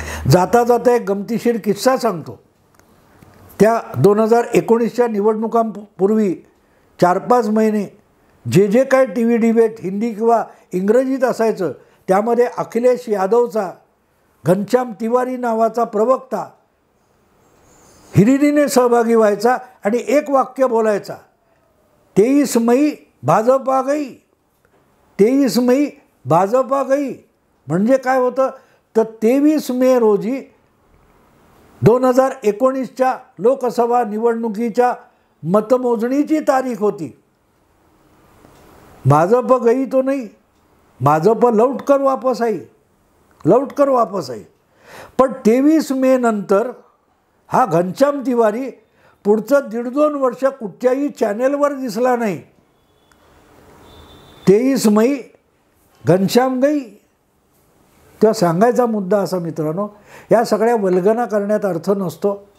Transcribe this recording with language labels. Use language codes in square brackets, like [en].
[mr] जाता जाता एक गमतीशीर किस्सा सांगतो. त्या 2019च्या निवडणुकांपूर्वी 4-5 महिने जे काय टी व्ही डिबेट हिंदी किंवा इंग्रजीत असायचं त्यामध्ये अखिलेश यादवचा घनश्याम तिवारी नावाचा प्रवक्ता हिरिरीने सहभागी व्हायचा आणि एक वाक्य बोलायचा, [hi] 23 मई भाजपा गई, [mr] 23 मई भाजपा गई. म्हणजे काय होतं तर 23 मे रोजी 2019च्या लोकसभा निवडणुकीच्या मतमोजणीची तारीख होती. [hi] भाजप गई तो नहीं, भाजप लौटकर वापस आई, लौटकर वापस आई. [mr] पण 23 मे नंतर हा घनश्याम तिवारी पुढचं 1.5-2 वर्ष कुठच्याही चॅनेलवर दिसला नाही. [hi] 23 मई घनश्याम गई. [mr] किंवा सांगायचा मुद्दा असा मित्रांनो, या सगळ्या वल्गना करण्यात अर्थ नसतो.